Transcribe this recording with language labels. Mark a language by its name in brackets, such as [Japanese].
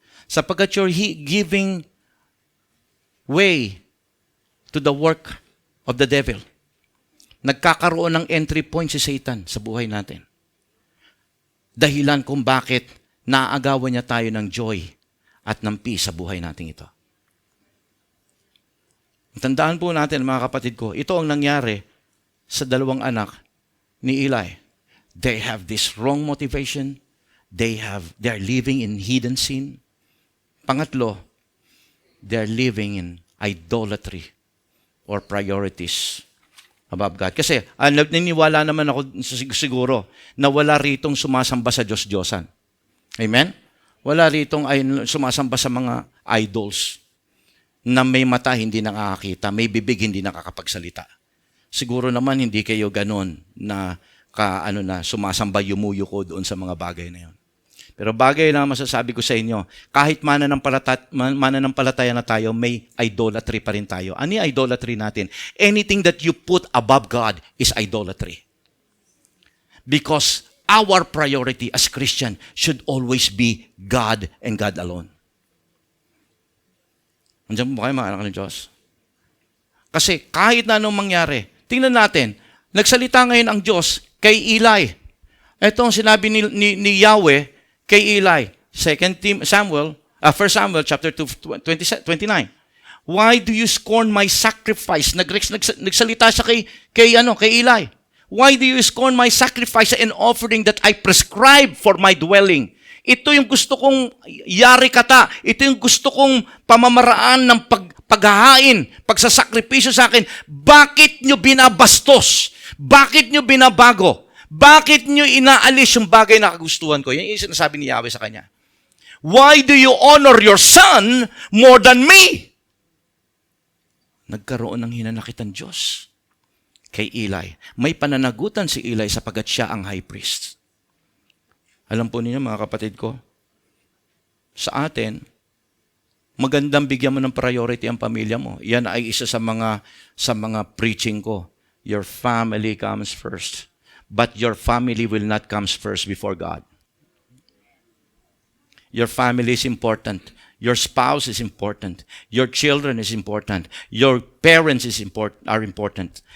[English] Sapagkat you're giving way to the work of the devil. [Filipino] Nagkakaroon ng entry point si Satan sa buhay natin. Dahilan kung bakit naaagawan niya tayo ng joy at ng peace sa buhay natin ito. Tandaan po natin mga kapatid ko, ito ang nangyari sa dalawang anak ni Eli. [English] They have this wrong motivation. They're living in hidden sin. Pangatlo, they're living in idolatry or priorities above God. [Filipino] Kasi naniniwala naman ako siguro na wala ritong sumasamba sa Diyos-Diyosan. Amen? Wala ritong sumasamba sa mga idols na may mata hindi nakakakita, may bibig hindi nakakapagsalita. Siguro naman hindi kayo ganun na sumasamba yumuyuko doon sa mga bagay na yun. Pero bagay na masasabi ko sa inyo, kahit mananampalataya na tayo, may idolatry pa rin tayo. Ano yung idolatry natin? [English] Anything that you put above God is idolatry. Because our priority as Christian should always be God and God alone. [Filipino] Andiyan po ba kayo mga anak ng Diyos? Kasi kahit na anong mangyari, tingnan natin, nagsalita ngayon ang Diyos kay Eli. Ito ang sinabi ni Yahweh kay Eli. [English] 1 Samuel chapter 2, 29. Why do you scorn my sacrifice? [Filipino] Nagsalita siya kay Eli. [English] Why do you scorn my sacrifice and offering that I prescribe for my dwelling? [Filipino] Ito yung gusto kong yari kata. Ito yung gusto kong pamamaraan ng paghahain, pagsasakripisyo sa akin. Bakit nyo binabastos? Bakit nyo binabago? Bakit nyo inaalis yung bagay na kagustuhan ko? Yan yung sinasabi ni Yahweh sa kanya. [English] Why do you honor your son more than me? [Filipino] Nagkaroon ng hinanakit ang Diyos kay Eli. May pananagutan si Eli sapagat siya ang high priest. [English] Alam po ninyo mga kapatid ko, sa atin, magandang bigyan mo ng priority ang pamilya mo. [Filipino] Yan ay isa sa mga preaching ko. [English] Your family comes first. But your family will not come first before God. Your family is important. Your spouse is important. Your children is important. Your parents are important.